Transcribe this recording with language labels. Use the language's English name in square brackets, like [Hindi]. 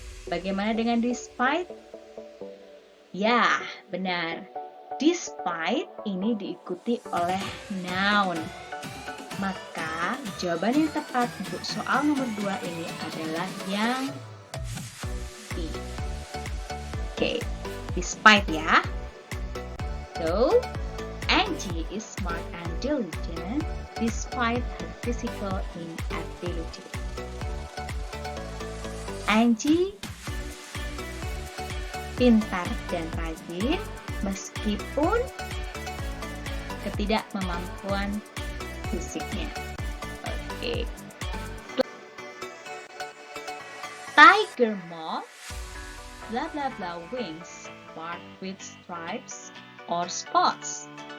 [Indonesian] Bagaimana dengan despite? Ya, benar. Despite ini diikuti oleh noun. Maka jawaban yang tepat untuk soal nomor 2 ini adalah yang B. Oke, despite ya. [English] So, Angie is smart and diligent despite her physical inability. [Indonesian] Angie pintar dan rajin meskipun ketidakmampuan fisiknya. Oke. [English] Tiger moth, blah blah blah wings, marked with stripes or spots.